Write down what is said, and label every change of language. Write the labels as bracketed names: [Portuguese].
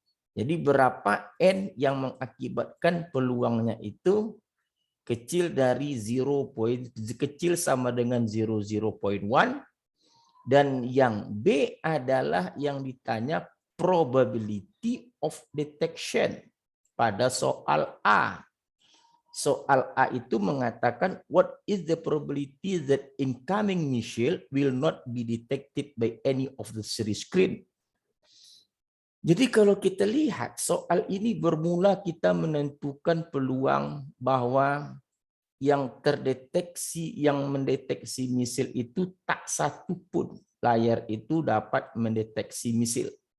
[Indonesian] Jadi berapa N yang mengakibatkan peluangnya itu kecil dari 0, kecil sama dengan 0,1, dan yang B adalah yang ditanya [English] probability of detection [Indonesian] pada soal A. Soal A itu mengatakan [English] what is the probability that incoming missile will not be detected by any of the 3 screen. [Indonesian] Jadi kalau kita lihat soal ini bermula kita menentukan peluang bahwa yang terdeteksi, yang mendeteksi misil itu tak satu pun layar itu dapat mendeteksi misil.